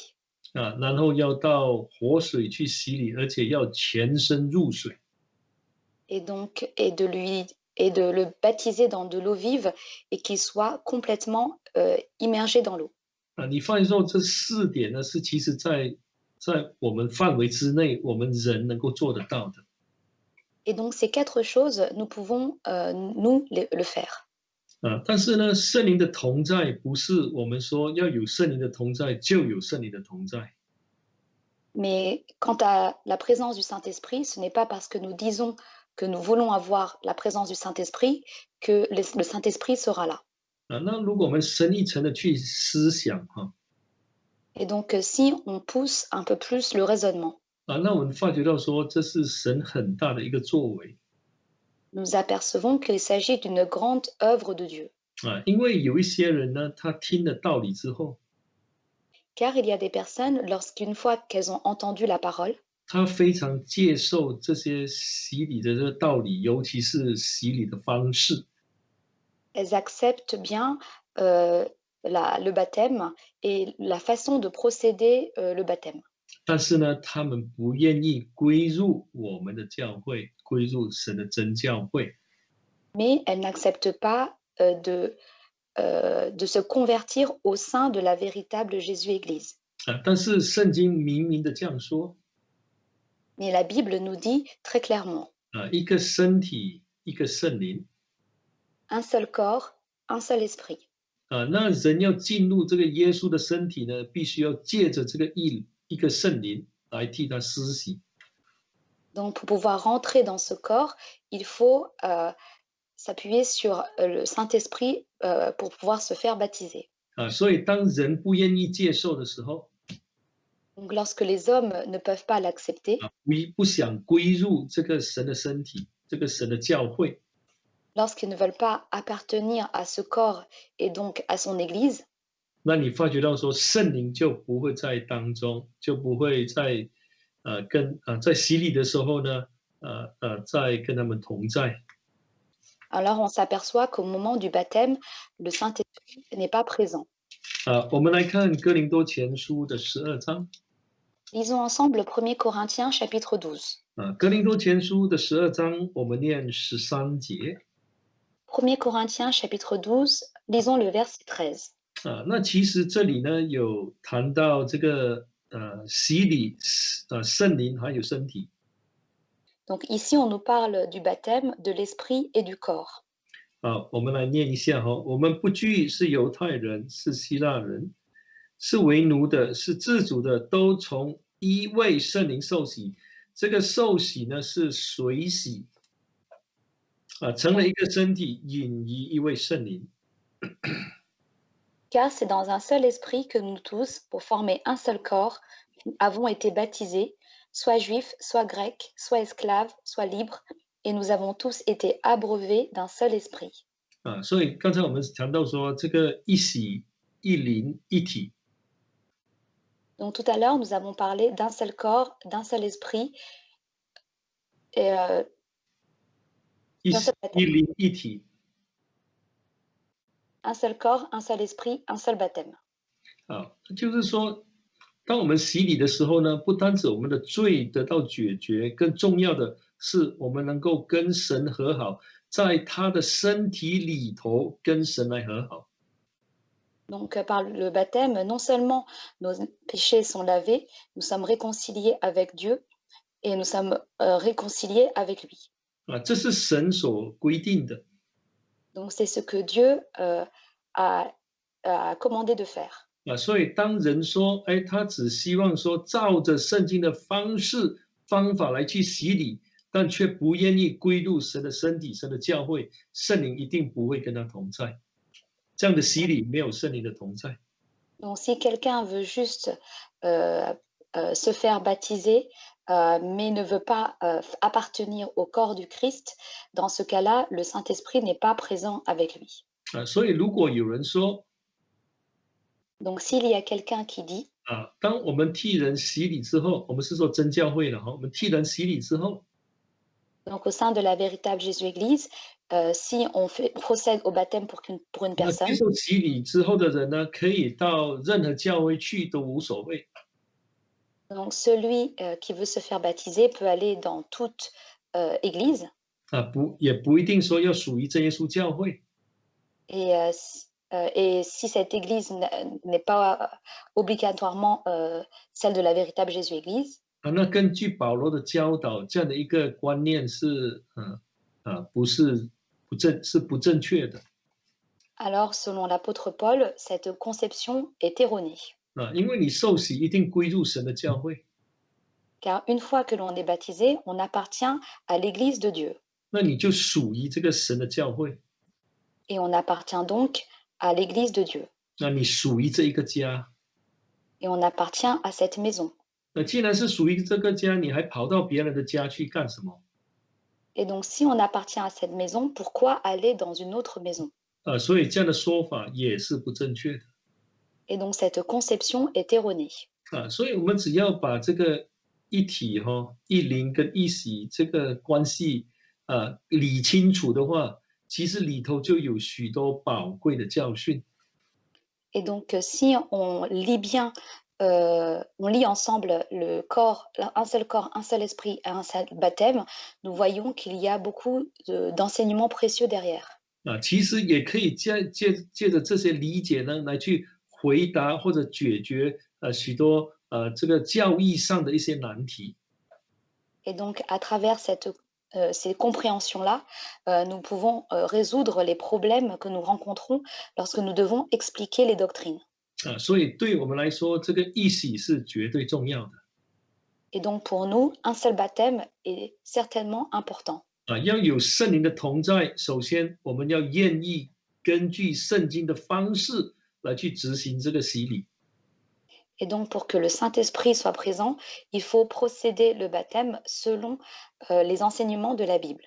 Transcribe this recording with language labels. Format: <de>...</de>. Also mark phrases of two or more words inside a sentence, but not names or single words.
<zh>然后要到活水去洗礼，而且要全身入水。</zh> <fr>Et donc et de le baptiser dans de l'eau vive et qu'il soit complètement immergé dans l'eau.</fr> <zh>你发现说这4点呢，是其实在我们范围之内，我们人能够做得到的。</zh> <fr>Et donc ces 4 choses, nous pouvons nous le faire.</fr> <zh>但是呢，圣灵的同在不是我们说要有圣灵的同在就有圣灵的同在。</zh> <fr>Mais quant à la présence du Saint-Esprit, ce n'est pas parce que nous disons que nous voulons avoir la présence du Saint-Esprit que le Saint-Esprit sera là.</fr> <zh>那如果我们深一层的去思想</zh> <fr>Et donc si on pousse un peu plus le raisonnement,</fr> <zh>那我们发觉到说这是神很大的一个作为。</zh> <fr>nous apercevons qu'il s'agit d'une grande œuvre de Dieu.</fr> <zh>因为有一些人呢，他听了道理之后，</zh> <fr>Car il y a des personnes, lorsqu'une fois qu'elles ont entendu la parole,</fr> <zh>他非常接受这些洗礼的这个道理，尤其是洗礼的方式。</zh> <fr>elles acceptent bien le baptême et la façon de procéder le baptême.</fr> <zh>但是呢，他们不愿意归入我们的教会，归入神的真教会。</zh> <fr>Mais elles n'acceptent pas de se convertir au sein de la véritable Jésus-Église.</fr> <zh>但是圣经明明的这样说。</zh> <fr>Mais la Bible nous dit très clairement.</fr> <zh>一个身体，一个圣灵。</zh> <fr>Un seul corps, un seul esprit.</fr> <zh>那人要进入这个耶稣的身体呢，必须要借着这个一个圣灵来替他施洗。</zh> <fr>Donc, pour pouvoir rentrer dans ce corps, il faut s'appuyer sur le Saint-Esprit pour pouvoir se faire baptiser.</fr> <zh>所以当人不愿意接受的时候，</zh> <fr>Donc, lorsque les hommes ne peuvent pas l'accepter,</fr> <zh>不想归入这个神的身体，这个神的教会，</zh> <fr>lorsqu'ils ne veulent pas appartenir à ce corps et donc à son Église,</fr> <zh>那你发觉到说圣灵就不会在当中，就不会在在洗礼的时候呢，在跟他们同在。</zh> <fr>alors on s'aperçoit qu'au moment du baptême, le Saint-Esprit n'est pas présent.</fr> <zh>我们来看哥林多前书的12章。</zh> <fr>Lisons ensemble 1 Corinthiens chapitre 12.</fr> <zh>哥林多前书的12章，我们念13节。</zh> <fr>1 Corinthiens chapitre 12, lisons le verset 13.</fr> <zh>那其实这里呢有谈到这个洗礼，圣灵还有身体。</zh> <fr>Donc ici, on nous parle du baptême, de l'esprit et du corps.</fr> <zh>好，我们来念一下哈。我们不拘是犹太人，是希腊人，是为奴的，是自主的，都从一位圣灵受洗。这个受洗呢是水洗成了一个身体，引于一位圣灵。</zh> <fr>Car c'est dans un seul esprit que nous tous, pour former un seul corps, avons été baptisés, soit juifs, soit grecs, soit esclaves, soit libres, et nous avons tous été abreuvés d'un seul esprit.</fr> <zh>所以刚才我们谈到说，这个一洗、一灵、一体</zh> <fr>Donc tout à l'heure, nous avons parlé d'un seul corps, d'un seul esprit et</fr> <zh>一</zh> <fr>d'un</fr> <zh>洗</zh> <fr>seul</fr> <zh>一</zh> <fr>baptême.</fr> <zh>灵一体</zh> <fr>Un seul corps, un seul esprit, un seul baptême.</fr> <zh>就是说，当我们洗礼的时候呢，不单止我们的罪得到解决，更重要的是我们能够跟神和好，在他的身体里头跟神来和好。</zh> <fr>Donc par le baptême, non seulement nos péchés sont lavés, nous sommes réconciliés avec Dieu et nous sommes réconciliés avec lui.</fr> <zh>这是神所规定的</zh> <fr>Donc c'est ce que Dieu a, a commandé de faire.</fr> <zh>所以当人说，哎，他只希望说照着圣经的方法来去洗礼，但却不愿意归入神的身体、神的教会，圣灵一定不会跟他同在。这样的洗礼没有圣灵的同在。</zh> <fr>Donc si quelqu'un veut juste se faire baptiser, mais ne veut pas appartenir au corps du Christ, dans ce cas-là, le Saint-Esprit n'est pas présent avec lui.</fr> <zh>所以如果有人说</zh> <fr>Donc s'il y a quelqu'un qui dit,</fr> <zh>当我们替人洗礼之后，我们是说真教会了哈，我们替人洗礼之后，</zh> <fr>donc au sein de la véritable Jésus-Église, si on procède au baptême pour une</fr> <zh>那接</zh> <fr>personne,</fr> <zh>受洗礼之后的人呢，可以到任何教会去都无所谓</zh> <fr>donc celui qui veut se faire baptiser peut aller dans toute église</fr> <zh>也不一定说要属于真耶稣教会</zh> <fr>et si cette église n'est pas obligatoirement celle de la véritable Jésus-Église,</fr> <zh>那根据保罗的教导，这样的一个观念是不是不正确的</zh> <fr>alors selon l'apôtre Paul, cette conception est erronée.</fr> <zh>因为你受洗一定归入神的教会，</zh> <fr>Car une fois que l'on est baptisé, on appartient à l'église de Dieu</fr> <zh>那你就属于这个神的教会，</zh> <fr>et on appartient donc à l'église de Dieu</fr> <zh>那你属于这一个家。</zh> <fr>et on appartient à cette maison.</fr> <zh>那既然是属于这个家，你还跑到别人的家去干什么？</zh> <fr>Et donc si on appartient à cette maison, pourquoi aller dans une autre maison?</fr> <zh>所以这样的说法也是不正确的</zh> <fr>Et donc cette conception est erronée.</fr> <zh>所以我们只要把这个一体一灵跟一洗这个关系理清楚的话，其实里头就有许多宝贵的教训</zh> <fr>Et donc si on lit bien, on lit ensemble le corps, un seul esprit et un seul baptême, nous voyons qu'il y a beaucoup d'enseignements précieux derrière.</fr> <zh>其实也可以借着这些理解呢，来去回答或者解决许多这个教义上的一些难题</zh> <fr>Et donc à travers ces compréhensions-là, nous pouvons résoudre les problèmes que nous rencontrons lorsque nous devons expliquer les doctrines.</fr> <zh>所以对我们来说，这个一洗是绝对重要的</zh> <fr>Et donc pour nous, un seul baptême est certainement important.</fr> <zh>要有圣灵的同在，首先我们要愿意根据圣经的方式来去执行这个洗礼</zh> <fr>Et donc pour que le Saint-Esprit soit présent, il faut procéder le baptême selon les enseignements de la Bible.</fr>